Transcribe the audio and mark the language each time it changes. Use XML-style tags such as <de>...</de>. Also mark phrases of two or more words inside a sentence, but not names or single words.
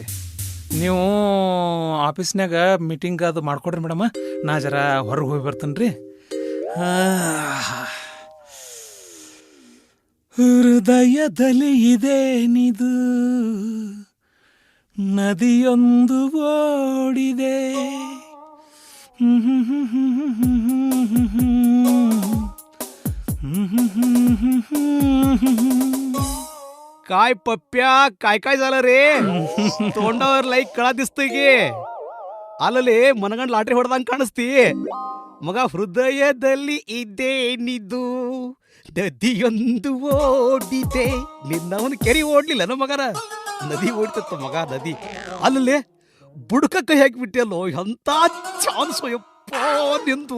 <kn>ನೀವು ಆಫೀಸ್ನಾಗ ಮೀಟಿಂಗ್ ಅದು ಮಾಡ್ಕೊಡ್ರಿ ಮೇಡಮ್. ನಾ ಜರ ಹೊರಗೆ ಹೋಗಿ ಬರ್ತೇನೆ. ಹೃದಯದಲ್ಲಿ ಇದೇನಿದು, ನದಿಯೊಂದು ಓಡಿದೆ.</kn> <mr>काय पप्प्या, काय काय झालं रे? तोंडावर लाईक कळा दिसतोय की.</mr> <kn>ಅಲ್ಲಲ್ಲಿ ಮನಗಂಡ್ ಲಾಟ್ರಿ ಹೊಡೆದಂಗ ಕಾಣಿಸ್ತಿ. ಮಗ ಹೃದಯದಲ್ಲಿ ಇದೇನಿದು, ನದಿಯೊಂದು ಓಡಿದೆ. ನಿನ್ನವನು ಕೆರಿ ಓಡ್ಲಿಲ್ಲ ಮಗನ, ನದಿ ಓಡ್ತಿತ್ತು ಮಗ, ನದಿ. ಅಲ್ಲಲ್ಲಿ ಬುಡ್ಕ ಕೈ ಹಾಕಿಬಿಟ್ಟಿಯಲ್ಲೋ, ಎಂತ ಚಾನ್ಸು ಯಪ್ಪ ನಿಂದು.</kn>